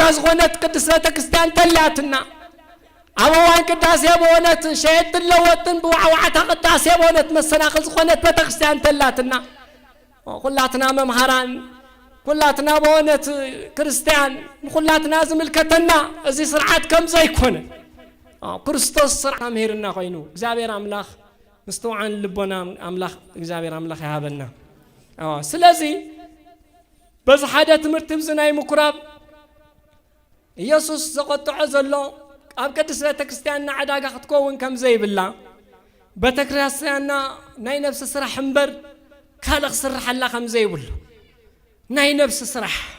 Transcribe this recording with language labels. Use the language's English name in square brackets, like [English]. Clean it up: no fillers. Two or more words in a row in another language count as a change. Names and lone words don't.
[Tigrinya] ዝኾነት ቅድስት ቤተ ክርስቲያን ተላትና ኣብ እዋን ቅዳሴ በእውነት ሸየጥን ለወጥን ብዋዕዋዕታ ቅዳሴ በእውነት መሰናኽል ዝኾነት ቤተ ክርስቲያን ተላትና ኩላትና መምሃራን ኩላትና በእውነት ክርስቲያን ኩላትና ዝምልከተና እዚ ስርዓት ከም ዘይኮነ ክርስቶስ ስርዓት መሄርና ኮይኑ እግዚአብሔር አምላክ ምስተውዓን ልቦና አምላክ እግዚአብሔር አምላክ ያሃበና ስለዚ በዚ ሓደ ትምህርቲ ብዝናይ ምኩራብ ኢየሱስ ዘቆጥዖ ዘሎ ኣብ ቅድስት ቤተ ክርስቲያንና ዕዳጋ ክትከውን ከም ዘይብላ ቤተ ክርስቲያንና ናይ ነፍሲ ስራሕ እምበር ካልእ ክስርሐላ ከም ዘይብሉ ናይ ነፍሲ ስራሕ